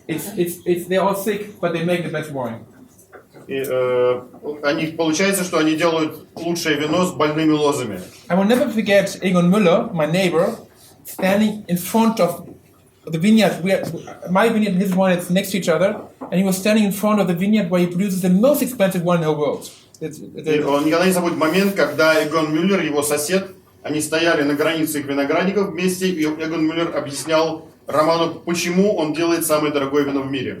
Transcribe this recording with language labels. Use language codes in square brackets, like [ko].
[en] They're all sick, but they make the best wine. [ru] И получается, что они делают лучшее вино с больными лозами. [en] I will never forget Egon Müller, my neighbor, standing in front of the vineyard. My vineyard and his wine is next to each other, and he was standing in front of the vineyard where he produces the most expensive wine in the world. [ru] И он никогда не забудет момент, когда Эгон Мюллер, его сосед, они стояли на границе их виноградников вместе, и Эгон Мюллер объяснял Роману, почему он делает самое дорогое вино в мире.